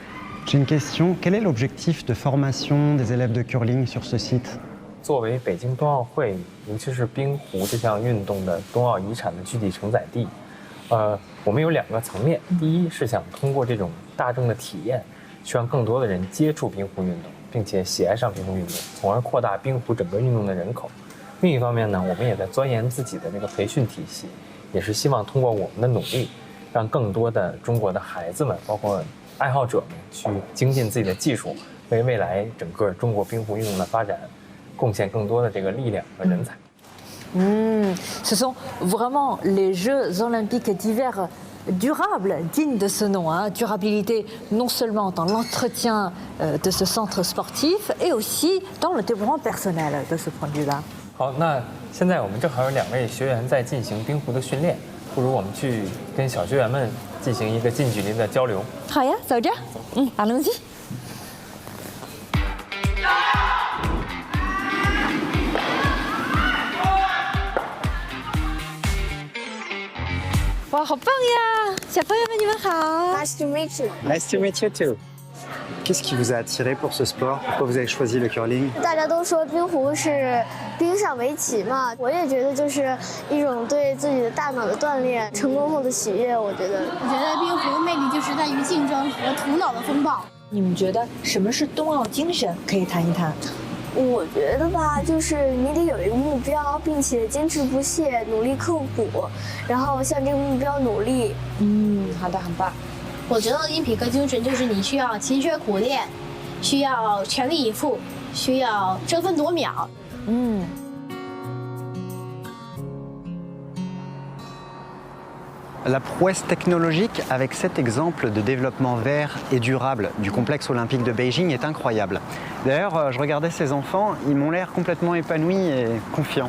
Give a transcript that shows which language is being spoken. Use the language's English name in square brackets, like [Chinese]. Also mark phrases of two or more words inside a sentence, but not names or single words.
[French] J'ai une question. Quel est l'objectif de formation des élèves de curling sur ce site? [Chinese] 作为北京冬奥会，尤其是冰壶这项运动的冬奥遗产的具体承载地，我们有2个层面。第一是想通过这种大众的体验，去让更多的人接触冰壶运动，并且喜爱上冰壶运动，从而扩大冰壶整个运动的人口。另一方面呢，我们也在钻研自己的这个培训体系，也是希望通过我们的努力，让更多的中国的孩子们，包括爱好者们，去精进自己的技术，为未来整个中国冰壶运动的发展贡献更多的这个力量和人才。 [French] Ce sont vraiment les Jeux olympiques d'hiver durable, digne de ce nom, hein. Durabilité non seulement dans l'entretien de ce centre sportif, et aussi dans le développement personnel de ce point de vue-là. [Chinese] 好，那现在我们正好有2位学员在进行冰壶的训练，不如我们去跟小学员们进行一个近距离的交流。好呀，走着。allons-y。哇，好棒呀！小朋友们，你们好。 [English] Nice to meet you。 Nice to meet you too. [French] Qu'est-ce qui vous a attiré pour ce sport? Pourquoi vous avez choisi le curling? [Chinese] 大家都说冰壶是冰上围棋嘛，我也觉得就是一种对自己的大脑的锻炼，成功后的喜悦。我觉得冰壶的魅力就是在于竞争和头脑的风暴。你们觉得什么是冬奥精神？可以谈一谈。我觉得吧，就是你得有一个目标，并且坚持不懈，努力刻苦，然后向这个目标努力。好的，很棒。我觉得奥林匹克精神就是你需要勤学苦练，需要全力以赴，需要争分夺秒。 [French] La prouesse technologique avec cet exemple de développement vert et durable du complexe olympique de Beijing est incroyable. D'ailleurs, je regardais ces enfants, ils m'ont l'air complètement épanouis et confiants.